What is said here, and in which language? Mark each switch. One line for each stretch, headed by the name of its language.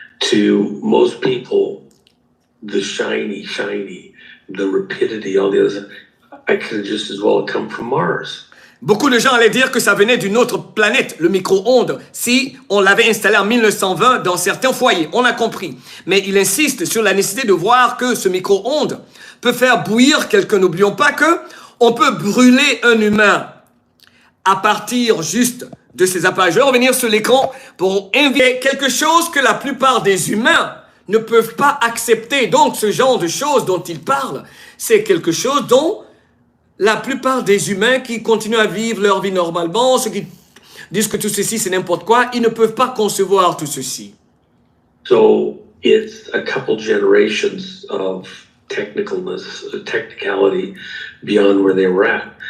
English: To most people, the shiny, the rapidity, all the others, I could have just as well come from Mars.
French: Beaucoup de gens allaient dire que ça venait d'une autre planète, le micro-ondes, si on l'avait installé en 1920 dans certains foyers. On a compris. Mais il insiste sur la nécessité de voir que ce micro-ondes peut faire bouillir quelqu'un. N'oublions pas que on peut brûler un humain à partir juste de ces appareils. Je vais revenir sur l'écran pour inviter quelque chose que la plupart des humains ne peuvent pas accepter. Donc, ce genre de choses dont il parle, c'est quelque chose dont la plupart des humains qui continuent à vivre leur vie normalement, ceux qui disent que tout ceci c'est n'importe quoi, ils ne peuvent pas concevoir tout ceci.
English: So it's a couple generations of technicality beyond where they were at.